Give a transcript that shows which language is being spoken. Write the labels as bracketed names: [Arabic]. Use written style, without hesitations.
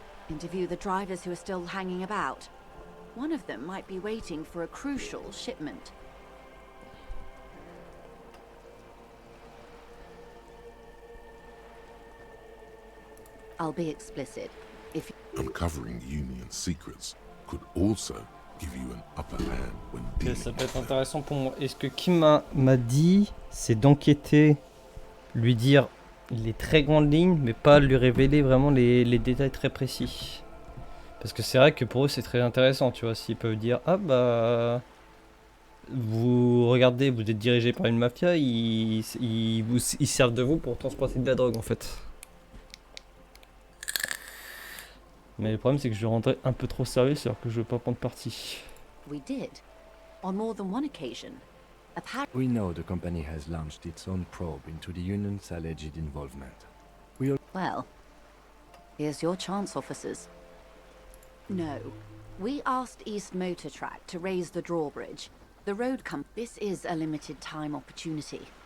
[English] Interview the drivers who are still hanging about. One of them might be waiting for a crucial shipment. I'll be explicit. If uncovering Union secrets could also give you an upper hand when dealing. [French] Ça peut être intéressant pour moi. Et ce que Kim m'a dit, c'est d'enquêter, lui dire les très grandes lignes, mais pas lui révéler vraiment les détails très précis. Parce que c'est vrai que pour eux c'est très intéressant, tu vois, s'ils peuvent dire ah bah vous regardez, vous êtes dirigé par une mafia, ils servent de vous pour transporter de la drogue en fait. Mais le problème c'est que je vais rentrer un peu trop sérieux alors que je veux pas prendre parti. [English] We did. On more than one occasion. We know the company has launched its own probe into the union's alleged involvement. Well, here's your chance, officers. No. We asked East Motor Track to raise the drawbridge. The road This is a limited time opportunity.